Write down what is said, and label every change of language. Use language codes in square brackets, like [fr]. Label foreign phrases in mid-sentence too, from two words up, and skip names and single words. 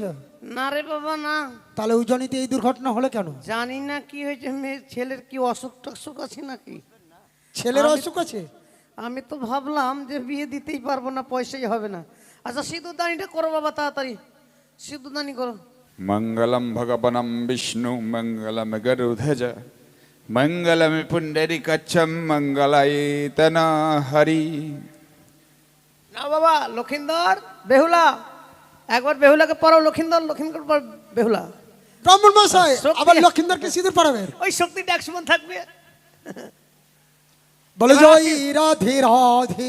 [bn] না রে বাবা না, তাহলে উজনিতে এই দুর্ঘটনা হলো কেন? জানি না কি হয়েছে, মেয়ের ছেলের কি অসুখ টসুখ আছে নাকি। ছেলের আমি- অসুখ আছে? আমি তো ভাবলাম যে বিয়ে দিতেই পারবো না, পয়সাই হবে না। আচ্ছা সিঁদুরদানিটা করো বাবা, তাড়াতাড়ি সিঁদুরদানি করো। [sa] मङ्गलं भगवनं विष्णु मङ्गलं गरुध्वज मङ्गलं पुण्डरीकच्छं मङ्गलायतन हरि। [bn] না বাবা লক্ষিন্দর, বেহুলা, একবার বেহুলাকে পড়াও। লক্ষিন্দর, লক্ষিন্দর পর বেহুলা। ব্রাহ্মণ মশাই, শক্তি- আবার লক্ষিন্দরকে সিঁদুর পরাবেন? ওই শক্তিটা এক সমান থাকবে। বলে জয় রাধে রাধে।